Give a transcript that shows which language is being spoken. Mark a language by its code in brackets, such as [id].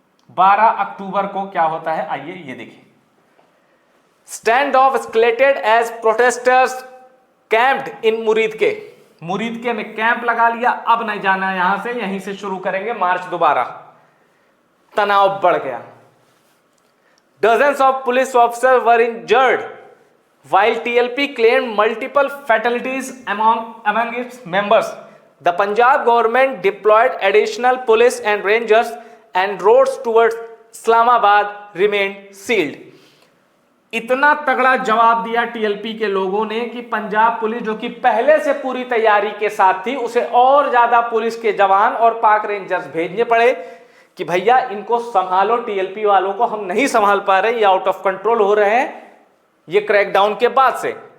[hi] 12 अक्टूबर को क्या होता है, आइए ये देखिए। [en] Stand off escalated as protesters camped in Muridke. [hi] मुरीदके में कैंप लगा लिया, अब नहीं जाना है यहां से, यहीं से शुरू करेंगे मार्च दोबारा। तनाव बढ़ गया। [en] Dozens of police officers were injured, while TLP claimed multiple fatalities among its members. The Punjab government deployed additional police and rangers, and roads towards Islamabad remained sealed. [hi] इतना तगड़ा जवाब दिया टीएलपी के लोगों ने कि पंजाब पुलिस, जो कि पहले से पूरी तैयारी के साथ थी, उसे और ज्यादा पुलिस के जवान और पाक रेंजर्स भेजने पड़े कि भैया इनको संभालो, टीएलपी वालों को हम नहीं संभाल पा रहे, ये आउट ऑफ कंट्रोल हो रहे हैं ये क्रैकडाउन के बाद से।